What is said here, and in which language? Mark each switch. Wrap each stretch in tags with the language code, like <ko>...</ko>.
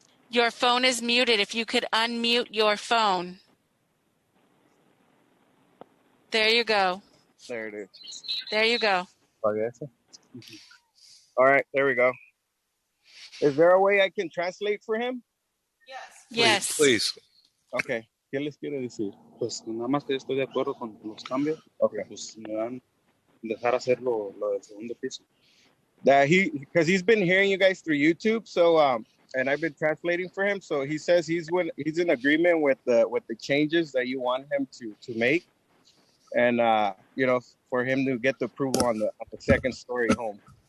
<en>Your phone is muted. If you could unmute your phone. There you go. There it is. There you go. All right, there we go. Is there a way I can translate for him? Yes. Please.</en> <es>Okay. ¿Qué les quiere decir? Pues nada más que estoy de acuerdo con los cambios.</es> <en>Okay.</en> <es>Pues me van a dejar hacer lo del segundo piso.</es> <en>That because he's been hearing you guys through YouTube, so and I've been translating for him. So he says he's in agreement with the changes that you want him to make, and for him to get the approval on the second story home.</en>